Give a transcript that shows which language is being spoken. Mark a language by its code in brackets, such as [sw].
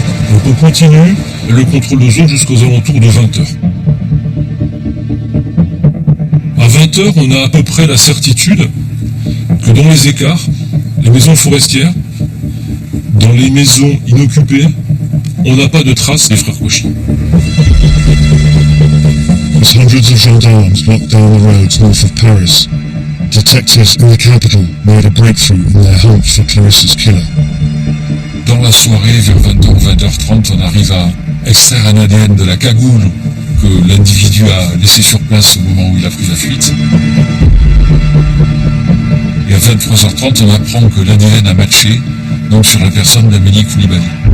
[fr] Donc on continue le contrôle de zone jusqu'aux alentours de 20h. À 20h, on a à peu près la certitude que dans les écarts, les maisons forestières, dans les maisons inoccupées, on n'a pas de traces des frères Cauchy. [en] As hundreds of gendarmes blocked down the roads north of Paris, detectives in the capital made a breakthrough in their hunt for Clarissa's killer. [fr] Dans la soirée, vers 20h, 20h30, on arrive à extraire un ADN de la cagoule que l'individu a laissé sur place au moment où il a pris la fuite. Et à 23h30, on apprend que l'ADN a matché donc sur la personne d'Amélie Coulibaly.